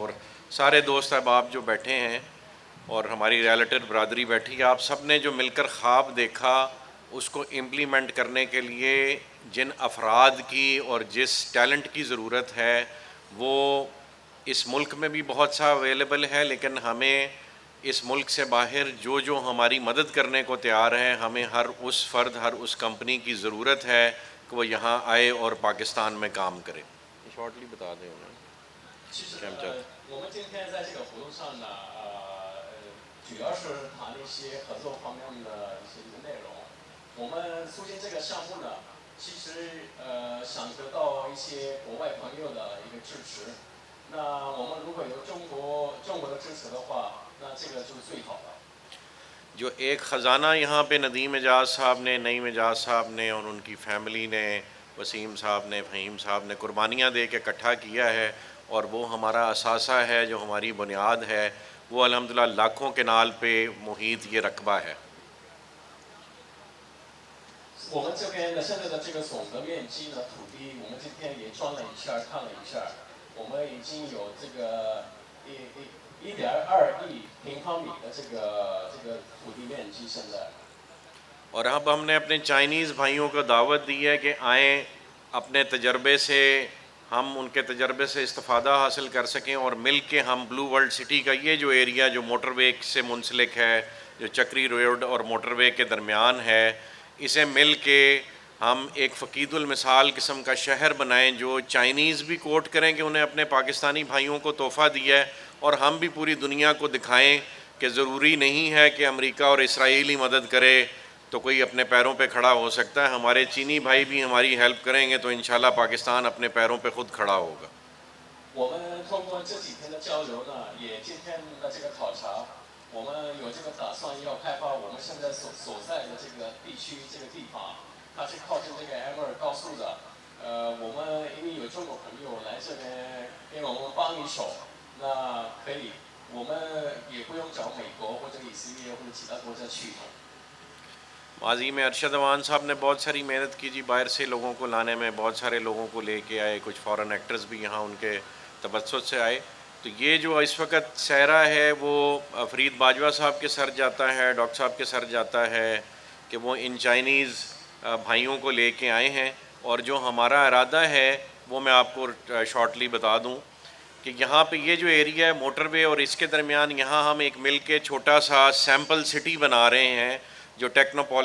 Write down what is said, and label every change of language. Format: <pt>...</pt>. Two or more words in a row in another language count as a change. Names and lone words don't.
<ur>اور سارے دوست احباب جو بیٹھے ہیں اور ہماری ریلیٹڈ برادری بیٹھی ہے، آپ سب نے جو مل کر خواب دیکھا اس کو امپلیمنٹ کرنے کے لیے جن افراد کی اور جس ٹیلنٹ کی ضرورت ہے وہ اس ملک میں بھی بہت سا اویلیبل ہے، لیکن ہمیں اس ملک سے باہر جو ہماری مدد کرنے کو تیار ہے، ہمیں ہر اس فرد، ہر اس کمپنی کی ضرورت ہے کہ وہ یہاں آئے اور پاکستان میں کام کرے۔ شارٹلی بتا دیں انہیں</ur> <zh>其实我们今天在这个活动上呢，主要是谈一些合作方面的一些内容。我们促进这个项目呢，其实想得到一些国外朋友的一个支持。那我们如果有中国的支持的话，那这个就是最好的。</zh> <ur>جو ایک خزانہ یہاں پہ ندیم اعجاز صاحب نے، نعیم اعجاز صاحب نے اور ان کی فیملی نے، وسیم صاحب نے، فہیم صاحب نے قربانیاں دے کے اکٹھا کیا ہے، اور وہ ہمارا اثاثہ ہے، جو ہماری بنیاد ہے، وہ الحمدللہ لاکھوں کنال پہ محیط یہ رقبہ ہے۔</ur> <zh>我们这边的现在的这个总的面积呢，土地我们今天也转了一下，看了一下，我们已经有这个1.2亿平方米的这个土地面积现在。</zh> <ur>اور اب ہم نے اپنے چائنیز بھائیوں کو دعوت دی ہے کہ آئیں، اپنے تجربے سے ہم ان کے تجربے سے استفادہ حاصل کر سکیں، اور مل کے ہم بلو ورلڈ سٹی کا یہ جو ایریا جو موٹر وے سے منسلک ہے، جو چکری روڈ اور موٹر وے کے درمیان ہے، اسے مل کے ہم ایک فقید المثال قسم کا شہر بنائیں جو چائنیز بھی کوٹ کریں کہ انہیں اپنے پاکستانی بھائیوں کو تحفہ دیا ہے، اور ہم بھی پوری دنیا کو دکھائیں کہ ضروری نہیں ہے کہ امریکہ اور اسرائیل ہی مدد کرے تو کوئی اپنے پیروں پہ کھڑا ہو سکتا ہے۔ ہمارے چینی بھائی بھی ہماری ہیلپ کریں گے تو انشاءاللہ پاکستان اپنے پیروں پہ خود کھڑا ہوگا۔</ur> <zh>我们通过这几天的交流呢，也今天的这个考察，我们有这个打算要开发我们现在所在的这个地区这个地方，它是靠近这个 M2高速的。我们因为有中国朋友来这边给我们帮一手，那可以，我们也不用找美国或者以色列或者其他国家去。</zh> <ur>ماضی میں ارشد اوان صاحب نے بہت ساری محنت کی جی، باہر سے لوگوں کو لانے میں، بہت سارے لوگوں کو لے کے آئے، کچھ</ur> <en>foreign actors</en> <ur>بھی یہاں ان کے تبسط سے آئے۔ تو یہ جو اس وقت سہرا ہے وہ فرید باجوہ صاحب کے سر جاتا ہے، ڈاکٹر صاحب کے سر جاتا ہے کہ وہ ان چائنیز بھائیوں کو لے کے آئے ہیں، اور جو ہمارا ارادہ ہے وہ میں آپ کو شارٹلی بتا دوں کہ یہاں پہ یہ جو ایریا ہے موٹر وے اور اس کے درمیان، یہاں ہم ایک مل کے چھوٹا سا</ur> <en>sample city</en> <ur>بنا رہے ہیں جو ٹیکنوپولس ہوگا۔</ur>